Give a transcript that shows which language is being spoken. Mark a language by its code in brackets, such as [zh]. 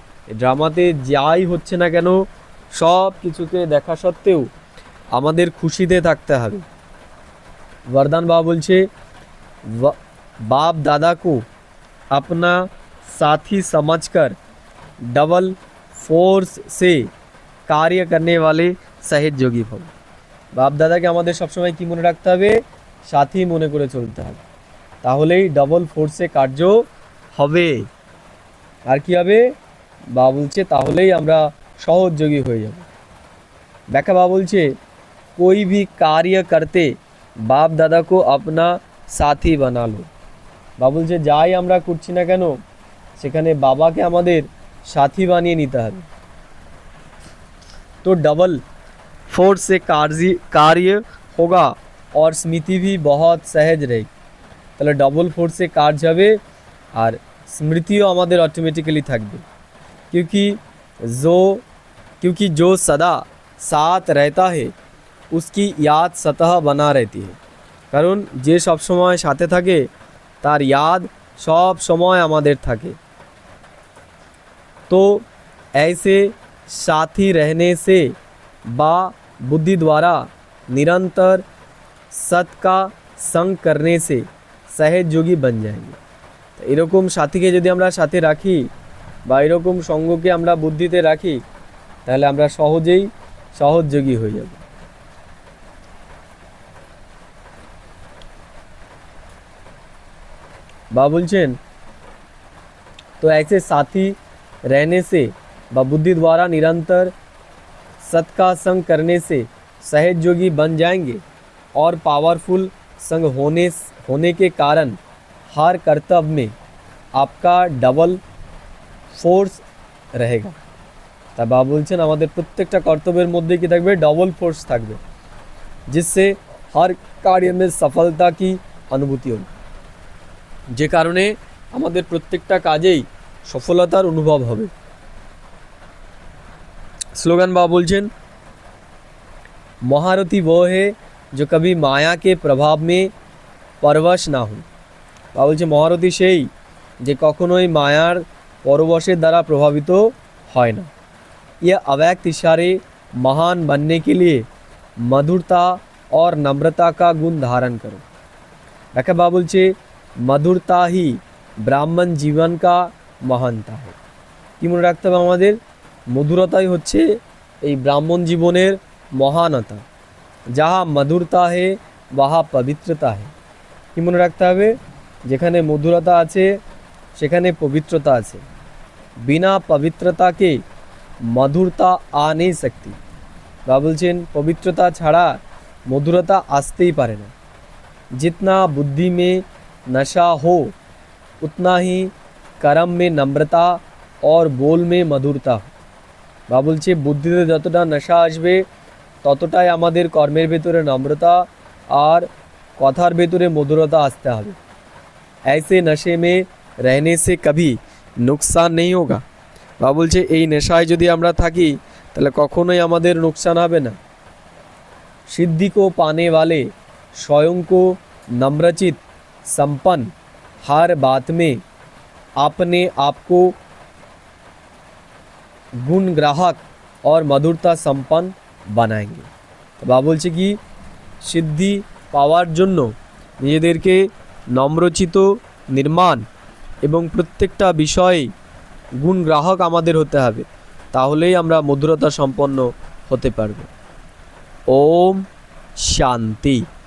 [bn] এই ড্রামাতে যাই হচ্ছে না কেন সব কিছুকে দেখা সত্ত্বেও আমাদের খুশিতে থাকতে হবে। [hi] वरदान बाबा बोलছে बाप दादा को अपना साथी समझकर डबल फोर्स से कार्य करने वाले सहयोगी भव। बाप दादा के [bn] আমাদের সবসময় কি মনে রাখতে হবে? সাথী মনে করে চলতে হবে। তাহলেই ডবল ফোর্সে কার্য হবে। আর কি হবে? বা বলছে তাহলেই আমরা সহযোগী হয়ে যাব। ব্যাখ্যা বা বলছে [hi] कोई भी कार्य करते बाप दादा को अपना साथी बना लो। [bn] বা বলছে যাই আমরা করছি না কেন সেখানে বাবাকে আমাদের সাথী বানিয়ে নিতে হবে। [hi] तो डबल फोर्स से कार्य होगा और स्मृति भी बहुत सहज रहेगी। [bn] তাহলে ডবল ফোর্সে কাজ হবে আর স্মৃতিও আমাদের অটোমেটিক্যালি থাকবে। [hi] क्योंकि जो सदा साथ रहता है उसकी याद सतह बना रहती है। [bn] কারণ যে সব সময় সাথে থাকে তার [hi] याद सब समय [bn] আমাদের থাকে। [hi] तो ऐसे साथी रहने से बा बुद्धि द्वारा निरंतर सत का संग करने से सहज योगी बन जाएंगे। [bn] तो এরকম সাথীকে যদি আমরা সাথে রাখি বা এরকম সঙ্গকে আমরা বুদ্ধিতে রাখি তাহলে আমরা সহজেই সহযোগী হয়ে যাব। বা বলছেন [hi] तो ऐसे साथी रहने से व बुद्धि द्वारा निरंतर सत का संग करने से सहज योगी बन जाएंगे और पावरफुल संग होने के कारण हर कर्तव्य में आपका डबल फोर्स रहेगा। [bn] তা বাবা বলছেন আমাদের প্রত্যেকটা কর্তব্যের মধ্যে কি থাকবে? ডবল ফোর্স থাকবে, [hi] जिससे हर कार्य में सफलता की अनुभूति होगी। [bn] যে কারণে আমাদের প্রত্যেকটা কাজেই সফলতার অনুভব হবে। স্লোগান বাবা বলছেন [hi] महारथी वो है जो कभी माया के प्रभाव में परवश ना हो। [bn] বাবা বলছে মহারথী সেই যে কখনোই মায়ার পরবশের দ্বারা প্রভাবিত হয় না। [hi] यह अव्यक्त इशारे महान बनने के लिए मधुरता और नम्रता का गुण धारण करो। [bn] ব্যাখ্যা বাবা বলছে [hi] मधुरता ही ब्राह्मण जीवन का महानता है। [bn] কি মনে রাখতে হবে আমাদের? মধুরতাই হচ্ছে এই ব্রাহ্মণ জীবনের মহানতা। [hi] जहाँ मधुरता है वहाँ पवित्रता है। [bn] কি মনে রাখতে হবে? যেখানে মধুরতা আছে সেখানে পবিত্রতা আছে। [hi] बिना पवित्रता के मधुरता आ नहीं सकती। [bn] বা বলছেন পবিত্রতা ছাড়া মধুরতা আসতেই পারে না। [hi] जितना बुद्धि में नशा हो उतना ही कर्म में नम्रता और बोल में मधुरता हो। [bn] বা বলছে বুদ্ধিতে যতটা নেশা আসবে ততটাই আমাদের কর্মের ভেতরে নম্রতা আর কথার ভেতরে মধুরতা আসতে হবে। [hi] ऐसे नशे में रहने से कभी नुकसान नहीं होगा। [bn] বা বলছে এই নেশায় যদি আমরা থাকি তাহলে কখনোই আমাদের नुकसान হবে না। [hi] सिद्धि को पाने वाले स्वयं को नम्रचित संपन्न हर बात में अपने आप को गुण ग्राहक और मधुरता संपन्न बनाएंगे। [bn] तो বাবা বলছে কি সিদ্ধি পাওয়ার জন্য নিজেদেরকে নম্রচিত নির্মাণ এবং প্রত্যেকটা বিষয়ে গুণ গ্রাহক আমাদের হতে হবে, তাহলেই আমরা মধুরতা সম্পন্ন হতে পারব। ওম শান্তি।